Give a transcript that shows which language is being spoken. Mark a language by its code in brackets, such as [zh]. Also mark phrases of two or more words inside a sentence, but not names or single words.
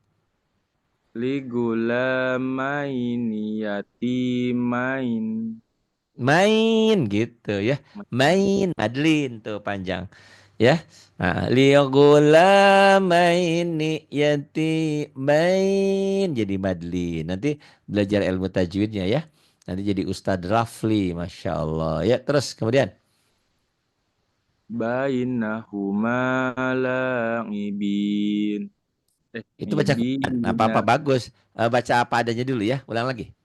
[ar] لغلامين يتيمين. [id] Main gitu ya. Main, Madlin tuh panjang. Ya. Nah, [ar] لغلامين يتيمين [id] jadi Madlin. Nanti belajar ilmu tajwidnya ya. Nanti jadi Ustadz Rafli, [ar] ما شاء الله. [id] Ya, terus kemudian. [ar] بينهما لاعبين. [id] Itu baca Quran. Apa-apa Ngibina. bagus. Baca apa adanya dulu ya. Ulang lagi.